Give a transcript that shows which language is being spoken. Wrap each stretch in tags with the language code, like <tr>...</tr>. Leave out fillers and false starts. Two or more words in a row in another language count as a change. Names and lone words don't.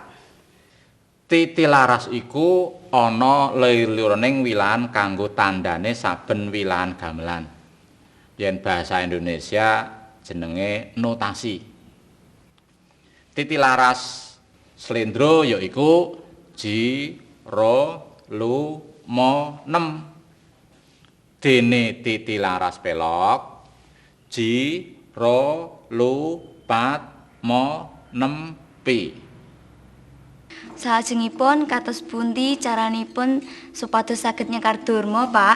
<jv>Titilaras iku ana lir-liraning wilahan kanggo tandane saben wilahan gamelan. Yen basa Indonesia jenenge notasi. Titilaras slendro yaiku ji, ro, lu, mo, nem. Dene titilaras pelok ji, ro, lu, pat, mo, nem, pi. Salajengipun kados pundi caranipun supados saged nyekar durma, Pak?</jv>